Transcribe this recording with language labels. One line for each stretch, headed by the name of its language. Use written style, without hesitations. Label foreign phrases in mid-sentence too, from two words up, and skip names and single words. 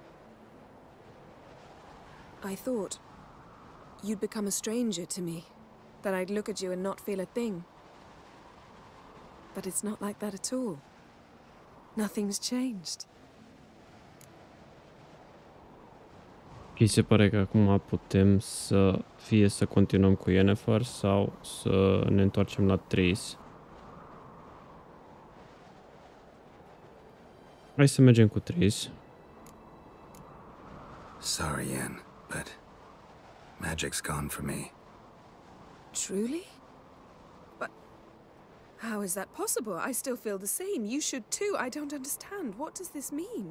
English: I thought you'd become a stranger to me. that I'd look at you and not feel a thing. But it's not like that at all. Nothing's changed.
Romanian: Mi se pare că acum putem fie să continuăm cu Yennefer sau să ne întoarcem la Triss. Hai să mergem cu Triss.
English: Sorry, Yen, but magic's gone for me. Truly? But how is that possible? I still feel the same. You should too. I don't understand. What does this mean?